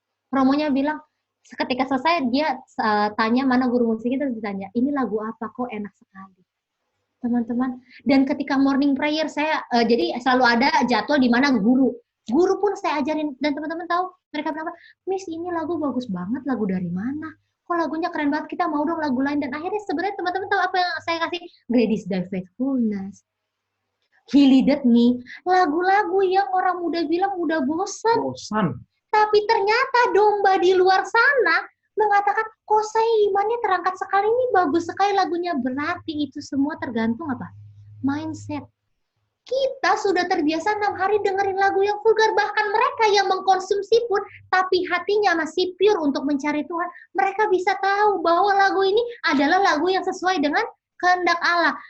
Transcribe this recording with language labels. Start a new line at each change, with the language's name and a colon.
Indonesian: Romonya bilang, ketika selesai dia tanya mana guru musiknya, terus ditanya, ini lagu apa, kok enak sekali. Teman-teman. Dan ketika morning prayer saya, jadi selalu ada jadwal di mana guru pun saya ajarin. Dan teman-teman tahu, mereka bilang, Miss ini lagu bagus banget, lagu dari mana? Kok lagunya keren banget, kita mau dong lagu lain. Dan akhirnya sebenarnya teman-teman tahu apa yang saya kasih?
English: Great is thy faithfulness, He leaded me.
Indonesian: Lagu-lagu yang orang muda bilang udah bosan. Tapi ternyata domba di luar sana mengatakan, kok saya imannya terangkat sekali, ini bagus sekali lagunya. Berarti itu semua tergantung apa? Mindset. Kita sudah terbiasa 6 hari dengerin lagu yang vulgar, bahkan mereka yang mengkonsumsi pun, tapi hatinya masih pure untuk mencari Tuhan, mereka bisa tahu bahwa lagu ini adalah lagu yang sesuai dengan kehendak Allah.